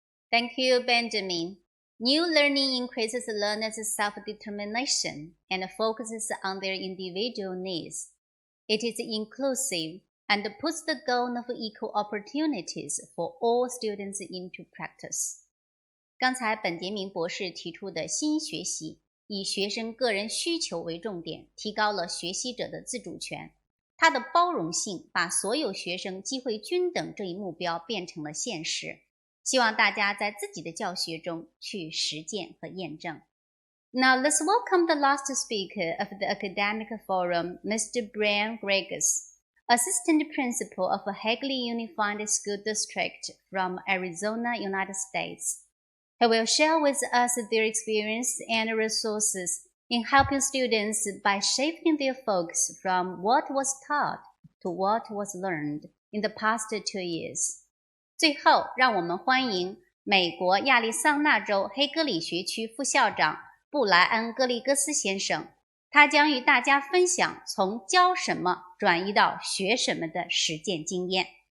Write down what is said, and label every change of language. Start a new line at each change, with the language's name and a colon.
English: Thank you, Benjamin. New learning increases learners' self-determination and focuses on their individual needs. It is inclusive and puts the goal of equal opportunities for all students into practice.
Chinese: 刚才本杰明博士提出的新学习，以学生个人需求为重点，提高了学习者的自主权。它的包容性把所有学生机会均等这一目标变成了现实。希望大家在自己的教学中去实践和验证。
English: Now let's welcome the last speaker of the academic forum, Mr. Brian Griggs, Assistant Principal of Hagley Unified School District from Arizona, United States. He will share with us their experience and resources in helping students by shifting their focus from what was taught to what was learned in the past 2 years.
Chinese: 最后，让我们欢迎美国亚利桑那州黑格里学区副校长布莱恩·格里戈斯先生，他将与大家分享从教什么转移到学什么的实践经验。